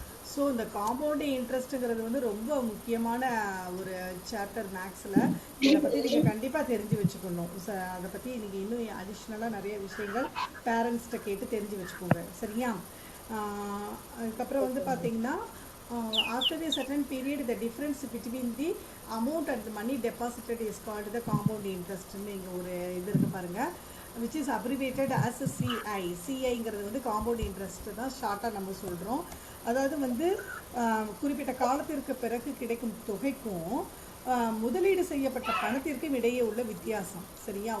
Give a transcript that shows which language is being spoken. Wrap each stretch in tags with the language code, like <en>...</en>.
<ta>So இந்த compound இன்ட்ரெஸ்ட்டுங்கிறது வந்து ரொம்ப முக்கியமான ஒரு சாப்டர் மேக்ஸில். இதை பற்றி நீங்கள் கண்டிப்பாக தெரிஞ்சு வச்சுக்கணும். அதை பற்றி நீங்கள் இன்னும் அடிஷ்னலாக நிறைய விஷயங்கள் பேரண்ட்ஸ்கிட்ட கேட்டு தெரிஞ்சு வச்சுக்கோங்க. சரியா? அதுக்கப்புறம் வந்து பார்த்தீங்கன்னா</ta> <en>after a certain period the difference between the amount and the money deposited is called the compound interest.</en> <ta>இங்கே ஒரு இது இருக்குது பாருங்கள்,</ta> <en>which is abbreviated as CI.</en> <ta>CIங்கிறது வந்து காம்பவுண்ட் இன்ட்ரெஸ்ட் தான் ஷார்ட்டாக நம்ம சொல்கிறோம். அதாவது வந்து குறிப்பிட்ட காலத்திற்கு பிறகு கிடைக்கும் தொகைக்கும் முதலீடு செய்யப்பட்ட பணத்திற்கும் இடையே உள்ள வித்தியாசம். சரியா?</ta>